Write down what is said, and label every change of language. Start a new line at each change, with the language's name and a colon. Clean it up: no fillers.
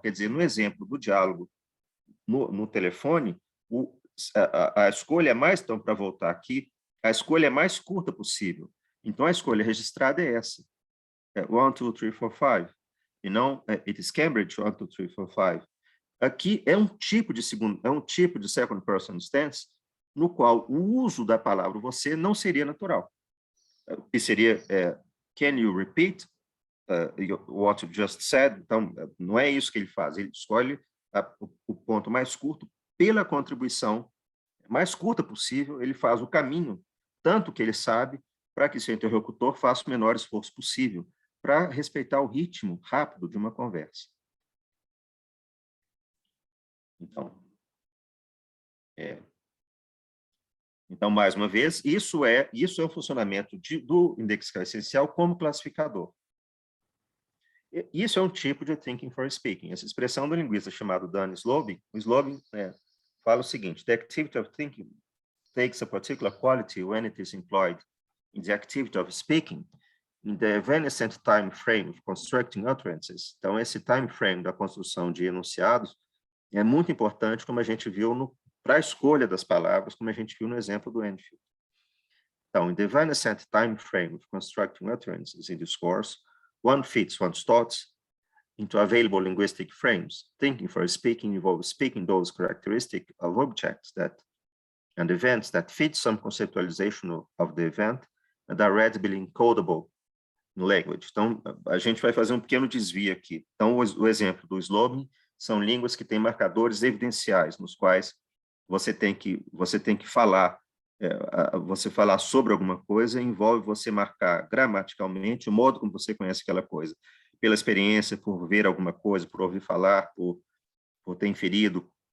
Portuguese: Quer dizer, no exemplo do diálogo no telefone, a escolha é mais, então, para voltar aqui, a escolha é mais curta possível. Então, a escolha registrada é essa. 1, 2, 3, 4, 5. E não,
English: it is Cambridge 1, 2, 3, 4, 5.
Portuguese: Aqui é um tipo de second person tense no qual o uso da palavra você não seria natural. Que seria,
English: can you repeat what you just said?
Portuguese: Então, não é isso que ele faz. Ele escolhe o ponto mais curto pela contribuição mais curta possível. Ele faz o caminho, tanto que ele sabe, para que seu interlocutor faça o menor esforço possível para respeitar o ritmo rápido de uma conversa. Então, mais uma vez, isso é o funcionamento do indexical essencial como classificador. Isso é um tipo de thinking for speaking. Essa expressão do linguista chamado Dan Slobin, o Slobin fala o seguinte:
English: the activity of thinking takes a particular quality when it is employed in the activity of speaking, in the evanescent time frame of constructing utterances.
Portuguese: Então, esse time frame da construção de enunciados é muito importante, como a gente viu para a escolha das palavras, como a gente viu no exemplo do Enfield.
English: Então, in the evanescent time frame of constructing utterances in discourse, one fits one's thoughts into available linguistic frames. Thinking for speaking involves speaking those characteristics of objects and events that fit some conceptualization of the event and are readily encodable in language.
Portuguese: Então, a gente vai fazer um pequeno desvio aqui. Então, o exemplo do Slobin são línguas que têm marcadores evidenciais, nos quais você tem que falar, você falar sobre alguma coisa envolve você marcar gramaticalmente o modo como você conhece aquela coisa, pela experiência, por ver alguma coisa, por ouvir falar, por ter inferido.